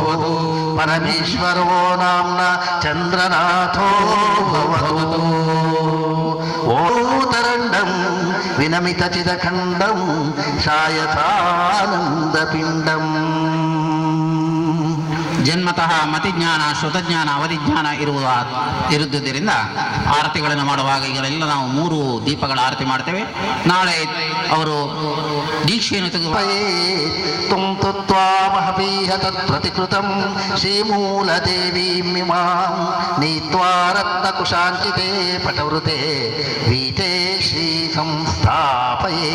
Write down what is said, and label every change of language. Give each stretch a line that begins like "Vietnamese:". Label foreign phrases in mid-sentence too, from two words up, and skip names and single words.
Sanskrit: ಪರಮೇಶ್ವರೋ ನಾಮ್ನಾ ಚಂದ್ರನಾಥೋ ಭವತು. ಓತರಂಡಂ ವಿನಮಿತ ಚಿದಖಂಡಂ ಶಾಯತಾನಂದ ಪಿಂಡಂ.
Kannada: ಜನ್ಮತಃ ಮತಿಜ್ಞಾನ ಶ್ರುತಜ್ಞಾನ ಅವಧಿಜ್ಞಾನ ಇರುವುದರಿಂದ ಆರತಿಗಳನ್ನು ಮಾಡುವಾಗ ಈಗಲೆಲ್ಲ ನಾವು 3 ದೀಪಗಳ ಆರತಿ ಮಾಡ್ತೇವೆ. ನಾಳೆ ಅವರು ದೀಕ್ಷೆಯನ್ನು ತೆಗೆದು
Sanskrit: ತುಂ ತುತ್ವಾಮಹಪೀಹ ತತ್ ಪ್ರತಿಕೃತಂ ಶ್ರೀಮೂಲ ದೇವೀಮಿಮಾಂ ನೀತ್ವಾ ರತ್ನಕುಶಾಂಚಿತೆ ಪಟವೃತೆ ವೀತೆ ಶ್ರೀ ಸಂಸ್ಥಾಪಯೇ.